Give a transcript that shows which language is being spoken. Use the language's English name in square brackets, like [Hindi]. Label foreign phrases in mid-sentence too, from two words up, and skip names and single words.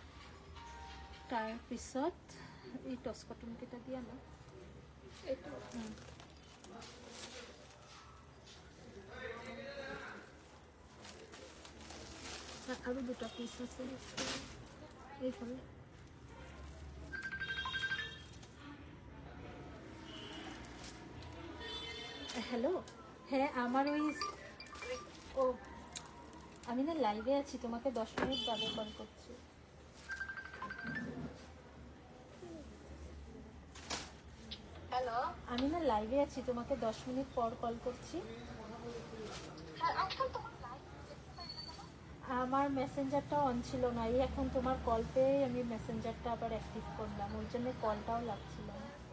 [Assamese] তাৰপিছত এই টছ কটনকেইটা দিয়া না এইটো আৰু দুটা পিস আছে এইফালে [Bangla] হ্যালো হ্যাঁ আমার ওই আমি না লাইভে আছি তোমাকে 10 মিনিট বাদে কল করছি হ্যালো আমি না লাইভে আছি তোমাকে 10 মিনিট পর কল করছি আমার মেসেঞ্জারটা অন ছিল না এই এখন তোমার কল পেয়ে আমি মেসেঞ্জারটা আবার অ্যাক্টিভ করলাম ওই জন্য কলটাও লাগছিল না